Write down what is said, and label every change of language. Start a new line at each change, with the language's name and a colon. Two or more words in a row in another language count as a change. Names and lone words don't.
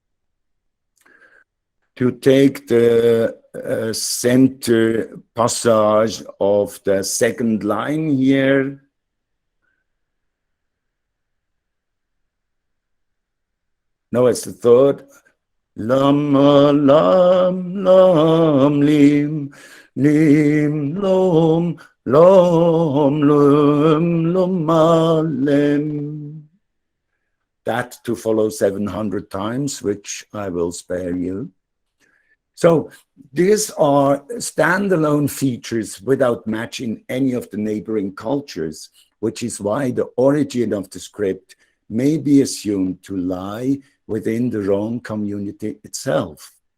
English: To take the center passage of the second line here, no, it's the third. Lama, lam, lam, lim, lim, lom, lom, lum, loma, lem. That to follow 700 times, which I will spare you. So these are standalone features without matching any of the neighboring cultures, which is why the origin of the script may be assumed to lie within the Róng community itself.